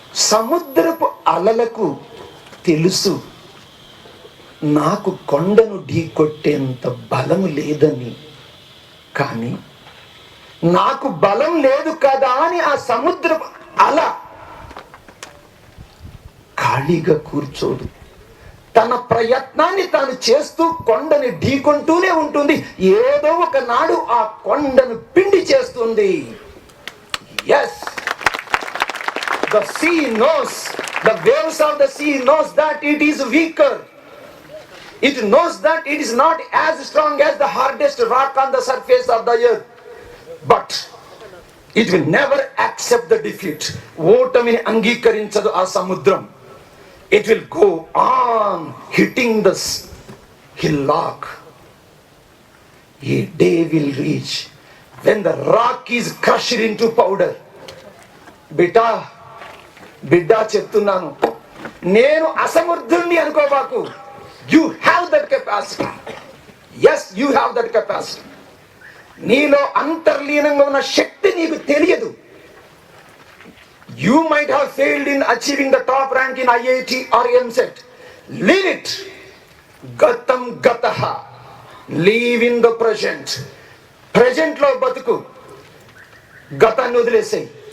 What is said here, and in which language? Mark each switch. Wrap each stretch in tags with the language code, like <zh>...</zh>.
<te>సముద్రపు అలలకు తెలుసు నాకు కొండను ఢీకొట్టేంత బలం లేదని, కానీ నాకు బలం లేదు కదా అని ఆ సముద్రపు అల ఖాళీగా కూర్చోదు. తన ప్రయత్నాన్ని తాను చేస్తూ కొండని ఢీకొంటూనే ఉంటుంది. ఏదో ఒక నాడు ఆ కొండను పిండి చేస్తుంది.</te> <en>Yes, the sea knows, the waves of the sea knows that it is weaker. It knows that it is not as strong as the hardest rock on the surface of the earth. But it will never accept the defeat.</en> <te>ఓటమిని అంగీకరించదు ఆ సముద్రం.</te> <en>It will go on hitting the hillock. A day will reach when the rock is crushed into powder.</en> <te>బిడ్డా చెప్తున్నాను, నేను అసమర్థుణ్ణి అనుకోబాకు.</te> <en>You have that capacity. Yes, you have that capacity.</en> <te>నీలో అంతర్లీనంగా ఉన్న శక్తి నీకు తెలియదు.</te> <en>You might have failed in achieving the top rank in IIT or MCET. Leave it.</en> <sa>Gatam gataha.</sa> <en>Live in the present. Present</en> <te>లో బతుకు. గతాన్ని వదిలేసేయి.</te>